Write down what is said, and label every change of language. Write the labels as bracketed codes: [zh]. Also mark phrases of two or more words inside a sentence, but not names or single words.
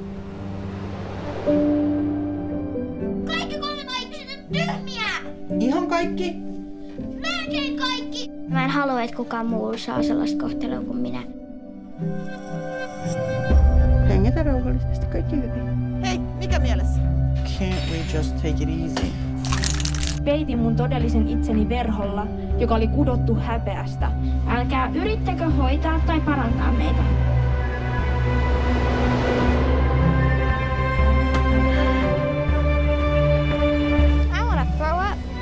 [fi] Kaikki 3 aikuiset on tyhmiä! Ihan kaikki? Melkein kaikki! Mä en halua, että kukaan muu saa sellaista kohtelua kuin minä. Hengitä rauhallisesti, kaikki hyvin. Hei, mikä mielessä? [en] Can't we just take it easy? [fi] Peitin mun todellisen itseni verholla, joka oli kudottu häpeästä. Älkää yrittäkö hoitaa tai parantaa meitä. [en] I wanna grow up.